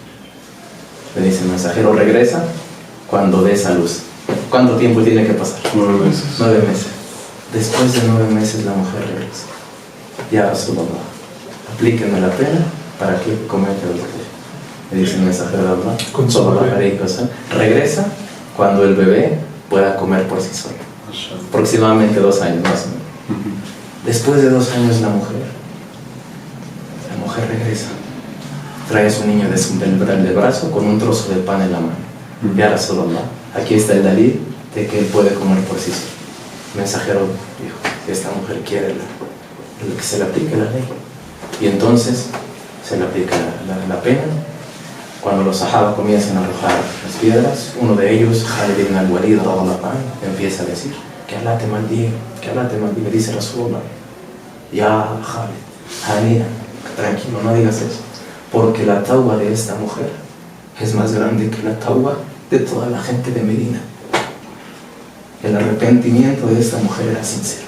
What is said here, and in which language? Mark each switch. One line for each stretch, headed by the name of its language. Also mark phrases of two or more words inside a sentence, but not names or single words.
Spanish: Le dice el mensajero, regresa cuando des a luz. ¿Cuánto tiempo tiene que pasar? 9 meses. 9 meses. Después de 9 meses la mujer regresa.
Arabic: يا رسول الله,
Spanish: aplíquenme la pena para que cometa adulterio. Le dice el mensajero de Allah,
Arabic: صلى الله عليه وسلم,
Spanish: regresa cuando el bebé pueda comer por sí solo. Aproximadamente 2 años más o menos. Después de 2 años la mujer regresa. Trae a su niño del brazo con un trozo de pan en la mano.
Arabic: يا رسول الله,
Spanish: aquí está el dalil de que él puede comer por sí solo. El mensajero dijo, esta mujer quiere que se le aplique la ley. Y entonces se le aplica la pena. Cuando los sahaba comienzan a arrojar las piedras, uno de ellos, Khalid ibn al-Walid, empieza a decir, que Allah te maldiga, que Allah te maldiga. Dice Rasulullah, ya Khalid, Hanina, tranquilo, no digas eso, porque la tauba de esta mujer es más grande que la tauba de toda la gente de Medina. El arrepentimiento de esta mujer era sincero.